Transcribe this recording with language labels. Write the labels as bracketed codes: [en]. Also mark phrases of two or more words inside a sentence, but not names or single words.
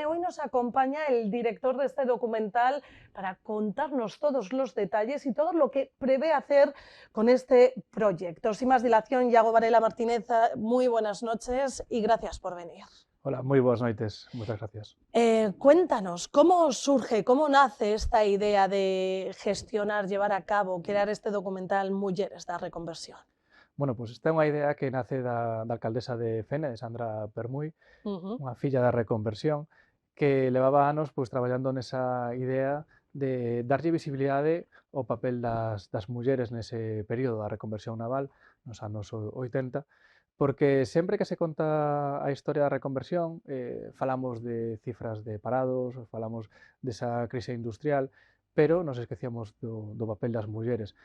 [es] Hoy nos acompaña el director de este documental para contarnos todos los detalles y todo lo que prevé hacer con este proyecto. Sin más dilación, Iago Varela Martínez, muy buenas noches y gracias por venir. Hola, muy buenas noches, muchas gracias. Cuéntanos, ¿cómo surge, cómo nace esta idea de gestionar, llevar a cabo, crear este documental Mujeres da Reconversión? [gl] Bueno, pues esta é unha idea que nace da alcaldesa de Fene, de Sandra Permuy, unha filla da reconversión, que levaba anos pois, traballando nesa idea de darlle visibilidade ao papel das mulleres nese período da reconversión naval, nos anos 80, porque sempre que se conta a historia da reconversión, falamos de cifras de parados, falamos desa crise industrial, pero nos esquecíamos do papel das mulleres.